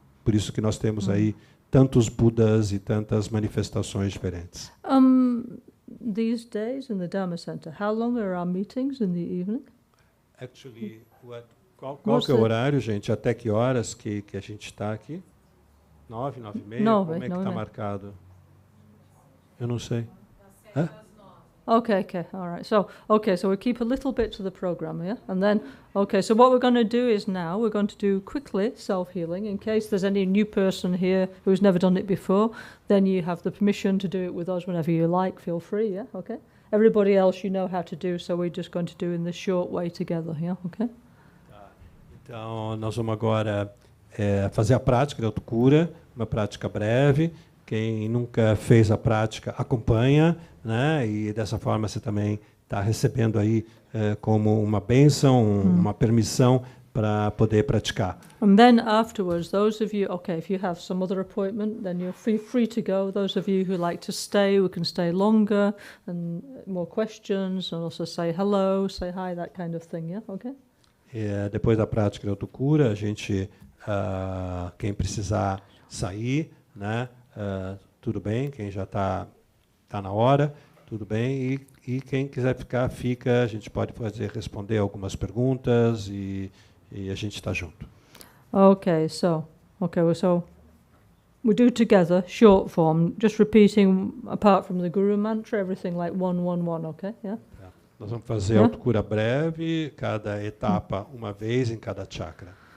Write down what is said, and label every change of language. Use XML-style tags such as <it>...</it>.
<pt>Por isso que nós temos aí tantos Budas e tantas manifestações diferentes.</pt> <en>These days in the Dharma Center, how long are our meetings in the evening? Actually,</en> <pt>qual que é o horário, gente? Até que horas que a gente está aqui? 9, 9h30? Como é que está marcado? Eu não sei. Hã?</pt> <en>Okay, all right. So we keep a little bit to the program, and then, so what we're going to do is now we're going to do quickly self-healing. In case there's any new person here who's never done it before, then you have the permission to do it with us whenever you like. Feel free, okay? Everybody else you know how to do, so we're just going to do in the short way together, okay?</en> <pt>Então, nós vamos agora fazer a prática de autocura, uma prática breve. Quem nunca fez a prática, acompanha, né? E dessa forma você também está recebendo aí como uma bênção, uma permissão para poder praticar.</pt> <en>And then afterwards, those of you, okay, if you have some other appointment, then you're free to go. Those of you who like to stay, we can stay longer and more questions, and also say hello, say hi, that kind of thing, yeah? Okay?</en> <pt>E, depois da prática de autocura, a gente, quem precisar sair, né, tudo bem, quem já está na hora, tudo bem, e quem quiser ficar, fica, a gente pode responder algumas perguntas e a gente está junto.</pt> <en>Okay, so we do together, short form, just repeating, apart from the Guru mantra, everything like 1-1-1, okay? Yeah?</en> <pt>Nós vamos fazer autocura breve, cada etapa uma vez em cada chakra.</pt>